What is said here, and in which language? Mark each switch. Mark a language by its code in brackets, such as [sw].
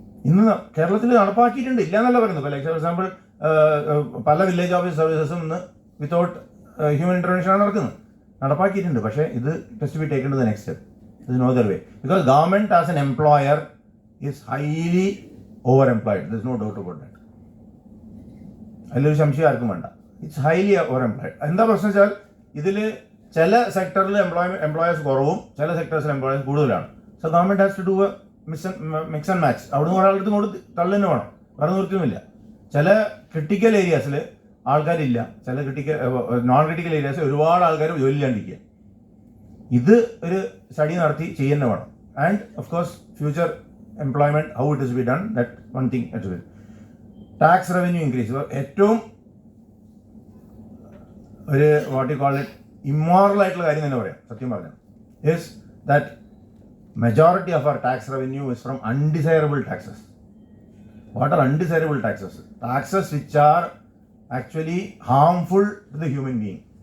[ml] ഇന്ന് കേരളത്തിൽ നടപ്പാക്കിയിട്ടുണ്ട്, ഇല്ല എന്നല്ല പറയുന്നത്. [en] like for example [ml] പല വില്ലേജ് ഓഫീസ് സർവീസസും ഇന്ന് വിത്തൗട്ട് ഹ്യൂമൻ ഇൻ്റർവെൻഷനാണ് നടക്കുന്നത്. നടപ്പാക്കിയിട്ടുണ്ട്. [en] പക്ഷേ ഇത് test be taken to the next step. ഇത് no other way. Because government as an employer is highly overemployed. There's no doubt about that. [ml] അതിലൊരു സംശയം ആർക്കും വേണ്ട. [en] It's highly overemployed. [ml] എന്താ പ്രശ്നം വെച്ചാൽ ഇതിൽ ചില സെക്ടറിൽ എംപ്ലോയേഴ്സ് കുറവും ചില സെക്ടേഴ്സിൽ എംപ്ലോയേഴ്സ് കൂടുതലാണ്. [en] So government has to do a mix and match. [ml] അവിടുന്ന് ഒരാളെടുത്ത് കൊണ്ട് തള്ളിന് വേണം, വേറെ നിർത്തുമില്ല. ചില ക്രിട്ടിക്കൽ ഏരിയാസിൽ ആൾക്കാരില്ല, ചില നോൺ ക്രിട്ടിക്കൽ ഏരിയാസിൽ ഒരുപാട് ആൾക്കാർ ജോലിയില്ലാണ്ടിരിക്കുക. ഇത് ഒരു സ്റ്റഡി നടത്തി ചെയ്യുന്ന വേണം. [en] And of course future employment, how it is to be done, that one thing as well. Tax revenue increase. ഏറ്റവും ഒരു what you call it immoral [ml] ആയിട്ടുള്ള കാര്യം തന്നെ പറയാം, സത്യം പറഞ്ഞാൽ, [en] Is that majority of our tax revenue is from undesirable taxes. What are undesirable taxes? Taxes which are actually harmful to the human being.